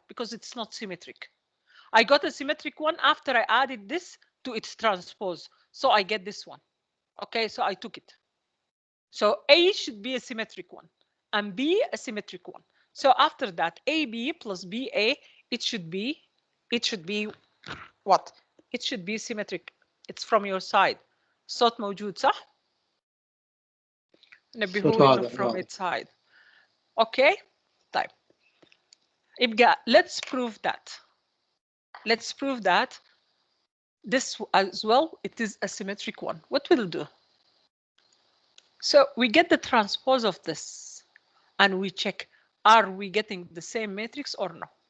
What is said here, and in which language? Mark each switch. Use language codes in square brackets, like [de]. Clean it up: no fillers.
[en] Because it's not symmetric. I got a symmetric one after I added this to its transpose. So I get this one. Okay, so I took it. So A should be a symmetric one and B a symmetric one. So after that, AB plus BA, it should be what? It should be symmetric. It's from your side. [ar] صوت موجود صح؟ نبهوا [en] from its side. Okay. طيب. [ar] يبقى [en] let's prove that. Let's prove that this as well, it is a symmetric one. What we'll do? So we get the transpose of this and we check, are we getting the same matrix or no?